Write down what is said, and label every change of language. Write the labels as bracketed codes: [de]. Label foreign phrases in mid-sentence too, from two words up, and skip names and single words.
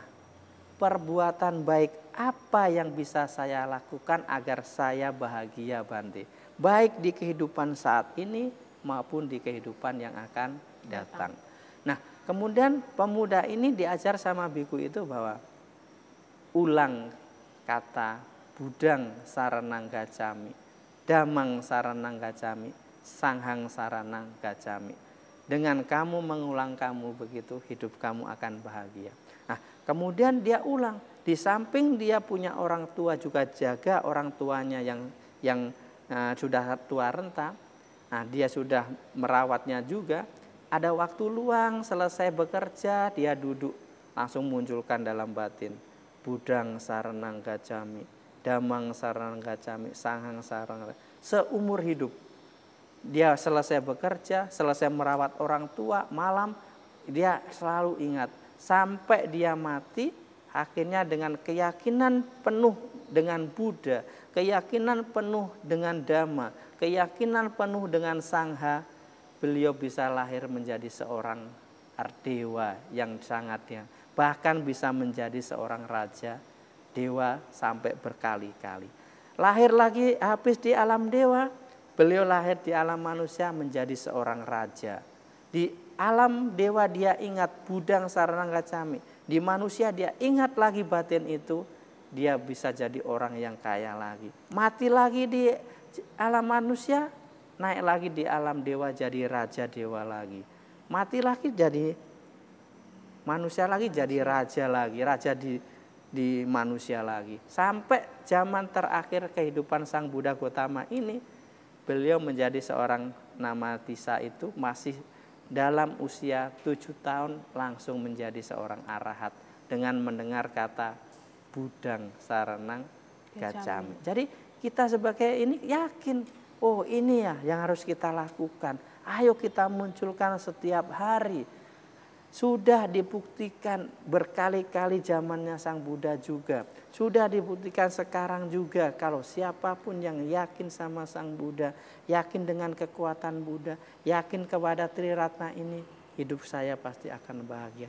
[id] Perbuatan baik apa yang bisa saya lakukan agar saya bahagia, Bante? Baik di kehidupan saat ini maupun di kehidupan yang akan datang. Nah, kemudian pemuda ini diajar sama biku itu bahwa ulang kata [pi] Budang saranang gacami, damang saranang gacami, sanghang saranang gacami. [id] Dengan kamu mengulang kamu begitu, hidup kamu akan bahagia. Nah, kemudian dia ulang. Di samping dia punya orang tua, juga jaga orang tuanya yang sudah tua renta. Nah, dia sudah merawatnya juga. Ada waktu luang, selesai bekerja, dia duduk, langsung munculkan dalam batin. [pi] Budang saranang gacami, damang saranang gacami, sanghang saranang. [id] Seumur hidup dia selesai bekerja, selesai merawat orang tua, malam dia selalu ingat sampai dia mati. Akhirnya dengan keyakinan penuh dengan Buddha, keyakinan penuh dengan Dhamma, keyakinan penuh dengan Sangha, beliau bisa lahir menjadi seorang dewa yang sangatnya, bahkan bisa menjadi seorang raja dewa sampai berkali-kali. Lahir lagi habis di alam dewa, beliau lahir di alam manusia menjadi seorang raja. Di alam dewa dia ingat [pi] Budang saranang gacami. [id] Di manusia dia ingat lagi batin itu, dia bisa jadi orang yang kaya lagi. Mati lagi di alam manusia, naik lagi di alam dewa jadi raja dewa lagi. Mati lagi jadi manusia lagi, jadi raja lagi, raja di manusia lagi. Sampai zaman terakhir kehidupan Sang Buddha Gotama ini, beliau menjadi seorang Namatissa itu masih dalam usia 7 tahun langsung menjadi seorang arahat dengan mendengar kata [pi] Budang saranang gacami. [id] Jadi kita sebagai ini yakin, oh ini ya yang harus kita lakukan. Ayo kita munculkan setiap hari. Sudah dibuktikan berkali-kali zamannya Sang Buddha juga. Sudah dibuktikan sekarang juga kalau siapapun yang yakin sama Sang Buddha, yakin dengan kekuatan Buddha, yakin kepada Triratna ini, hidup saya pasti akan bahagia.